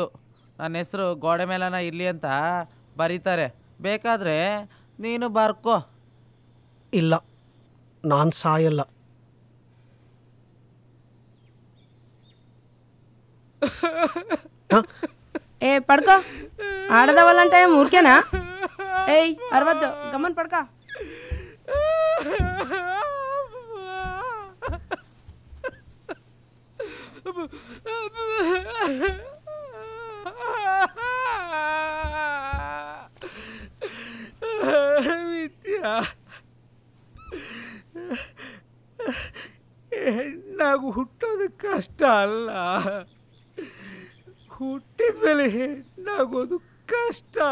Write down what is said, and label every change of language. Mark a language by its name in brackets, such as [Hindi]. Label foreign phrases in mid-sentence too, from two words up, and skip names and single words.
[Kannada] ನನ್ನ ಹೆಸರು ಗೋಡೆ ಮೇಲನ ಇರಲಿ ಅಂತ ಬರೀತಾರೆ, ಬೇಕಾದರೆ ನೀನು ಬರ್ಕೋ. ಇಲ್ಲ, ನಾನು ಸಾಯಲ್ಲ. [Telugu] పడుకో, ఆడదవ్వాలంటే ఊరికేనా? ఏయ్ అరవద్దు, గమ్మని పడుకో. [Kannada] ವಿದ್ಯಾ, ಹೆಣ್ಣಾಗಿ ಹುಟ್ಟೋದು ಕಷ್ಟ ಅಲ್ಲ, ಹುಟ್ಟಿದ ಮೇಲೆ ಹೆಣ್ಣಾಗೋದು ಕಷ್ಟ.